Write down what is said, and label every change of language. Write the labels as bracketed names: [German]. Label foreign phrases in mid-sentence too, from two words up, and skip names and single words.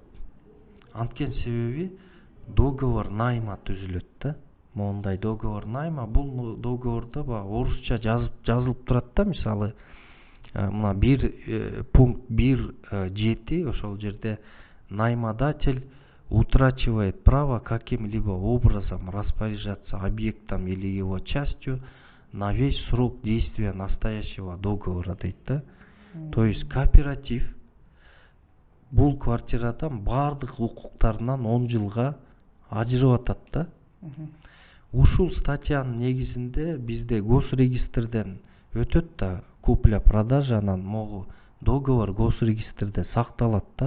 [Kyrgyz] Анткени себеби [Russian] договор найма [Kyrgyz] түзүлөт да. [Russian] Мондай договор найма, [Kyrgyz] бул договордо орусча жазылып турат да, мисалы, мына пункт 1.7, ошол жерде [Russian] наймодатель утрачивает право каким-либо образом распоряжаться объектом или его частью на весь срок действия настоящего договора [Kyrgyz] дейт да. [Russian] То есть [Kyrgyz] кооператив бул квартирадан баардык укуктарынан 10 жылга ажырып атат да. Ушул статьянын негизинде бизде госрегистрден өтөт да, купля-продажа, анан могу договор госрегистрде сакталат да.